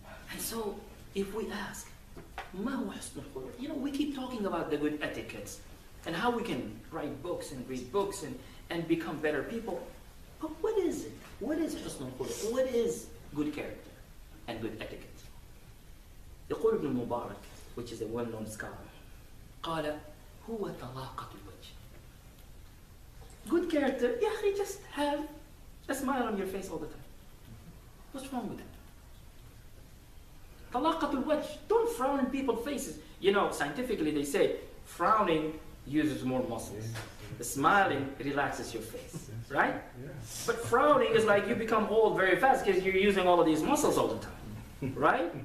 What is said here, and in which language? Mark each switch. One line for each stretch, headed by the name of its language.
English: And so, if we ask,
Arabic: ما هو حسن الخلق?
English: You know, we keep talking about the good etiquettes and how we can write books and read books and become better people. But what is it? What is حسن الخلق? What is good character and good etiquette?
Arabic: يقول ابن المبارك,
English: which is a well-known scholar,
Arabic: قال هو طلاقة الوجه.
English: Good character, yeah, just have a smile on your face all the time. What's wrong with that?
Arabic: طلاقة الوجه.
English: Don't frown in people's faces. You know, scientifically they say frowning uses more muscles. The smiling relaxes your face, right? But frowning is like you become old very fast because you're using all of these muscles all the time, right?